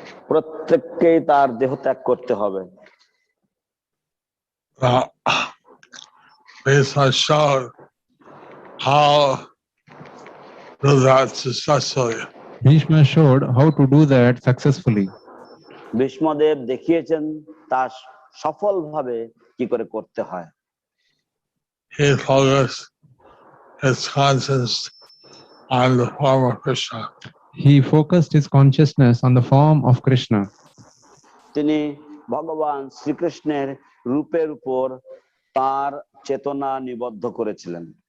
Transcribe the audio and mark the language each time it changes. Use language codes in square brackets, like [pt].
[bn] প্রত্যেককেই তার দেহ ত্যাগ করতে হবে। [en] Bhishma showed how to do that successfully. Bhishma showed how to do that successfully. [bn] Bhishmadev দেখিয়েছেন তা সফলভাবে কি করে করতে হয়। [en] He focused his conscience on the form of Krishna. He focused his consciousness on the form of Krishna. [bn] তিনি ভগবান শ্রীকৃষ্ণের রূপের উপর তার চেতনা নিবদ্ধ করেছিলেন।